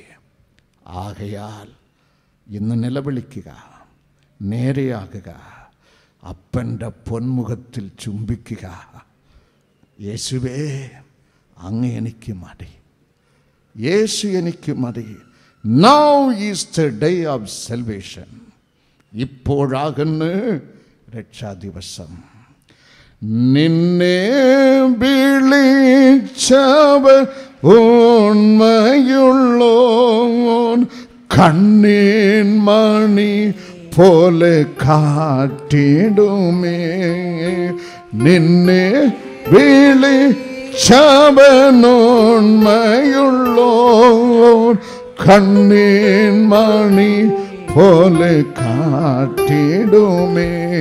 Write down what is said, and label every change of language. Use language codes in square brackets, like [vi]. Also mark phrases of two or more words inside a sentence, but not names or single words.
[ml] ആകയാൽ ഇന്ന് നിലവിളിക്കുക, നേരെയാകുക, അപ്പൻ്റെ പൊന്മുഖത്തിൽ ചുംബിക്കുക. യേശുവേ, അങ്ങ് എനിക്ക് മതി, യേശു എനിക്ക് മതി. [en] Now is the day of salvation. [ml] ഇപ്പോഴാകുന്നു രക്ഷാദിവസം. നിന്നെ വിളിച്ചവർ [ta] உண்மையுள்ளோன் கண்ணின் மணி போல காட்டிடுமே நின்னே விழி சபனோன்மையுள்ளோன் கண்ணின் மணி போல காட்டிடுமே